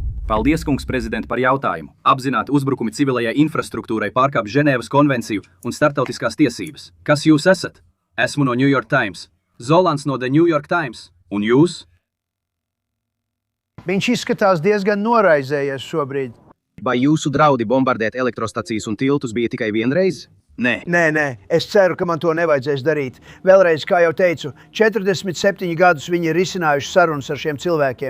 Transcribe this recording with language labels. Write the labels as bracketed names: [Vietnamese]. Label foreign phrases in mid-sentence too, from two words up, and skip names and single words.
[Latvian] Paldies, kungs prezident, par jautājumu. Apzināti uzbrukumi civilajai infrastruktūrai pārkāpj Ženēvas konvenciju un starptautiskās tiesības. Kas jūs esat? Esmu no New York Times. Zolants no The New York Times. Un jūs? Viņš izskatās diezgan noraizējies šobrīd. Vai jūsu draudi bombardēt elektrostacijas un tiltus bija tikai vienreiz? Nē, es ceru, ka man to nevajadzēs darīt. Vēlreiz, kā jau teicu, 47 gadus viņi ir risinājuši sarunas ar šiem cilvēkiem.